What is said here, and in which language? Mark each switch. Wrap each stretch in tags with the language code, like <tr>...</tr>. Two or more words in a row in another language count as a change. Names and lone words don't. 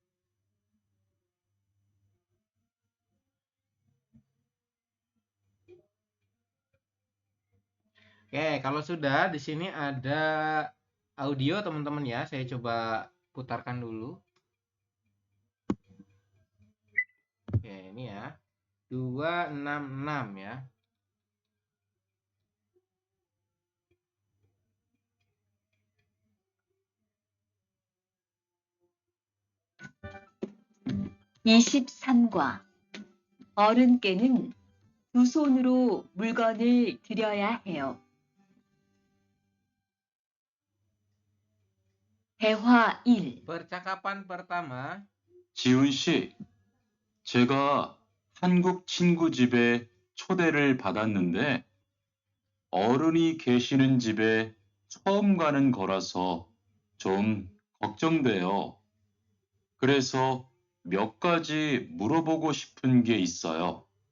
<id>Oke, kalau sudah di sini ada audio teman-teman ya. Saya coba putarkan dulu. Oke, ini ya. 266 ya.</id> <ko>(23과) 어른께는 두 손으로 물건을 들여야 해요. 대화 1.</ko> <id>Percakapan pertama.</id> <ko>지훈 씨, 제가 한국 친구 집에 초대를 받았는데 어른이 계시는 집에 처음 가는 거라서 좀 걱정돼요. 그래서 몇 가지 물어보고 싶은 게 있어요.</ko>